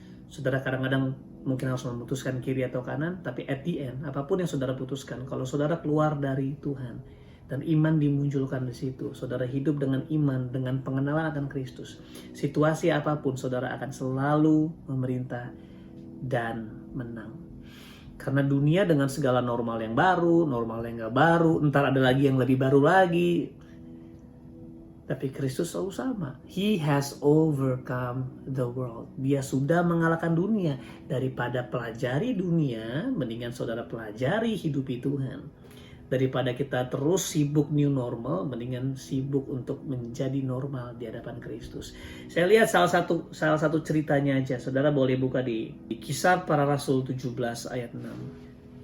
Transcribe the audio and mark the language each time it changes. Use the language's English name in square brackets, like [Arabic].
[Indonesian] Saudara kadang-kadang mungkin harus memutuskan kiri atau kanan, tapi [English] at the end, [Indonesian] apapun yang saudara putuskan, kalau saudara keluar dari Tuhan dan iman dimunculkan di situ, saudara hidup dengan iman, dengan pengenalan akan Kristus, situasi apapun saudara akan selalu memerintah dan menang. Karena dunia dengan segala normal yang baru, normal yang gak baru, ntar ada lagi yang lebih baru lagi. Tapi Kristus selalu sama. [English] He has overcome the world. [Indonesian] Dia sudah mengalahkan dunia. Daripada pelajari dunia, mendingan saudara pelajari hidupi Tuhan. Daripada kita terus sibuk new normal, mendingan sibuk untuk menjadi normal di hadapan Kristus. Saya lihat salah satu ceritanya aja. Saudara boleh buka di Kisah Para Rasul 17 ayat 6.